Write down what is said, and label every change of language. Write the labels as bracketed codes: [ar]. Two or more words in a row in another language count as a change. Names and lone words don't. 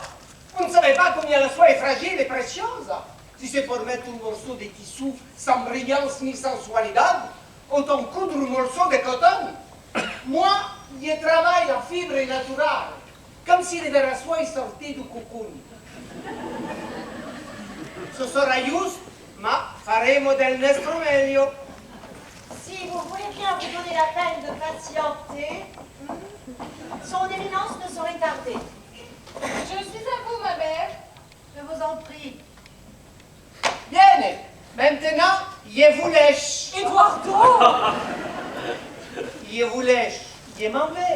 [fr] Vous ne savez pas combien la soie est fragile et précieuse. Si c'est pour mettre un morceau de tissu sans brillance ni sensualité, autant coudre un morceau de coton. Moi, je travaille la fibre naturelle, comme si de la soie sortait du cocoon. Ce sera juste, [it] ma faremo del nostro meglio. [fr] Si vous voulez bien vous donner la peine de patienter, son éminence ne saurait tarder. Je suis à vous, ma mère. Je vous en prie. Bien, maintenant, je vous lèche. Eduardo! Je vous lèche. Je m'en vais.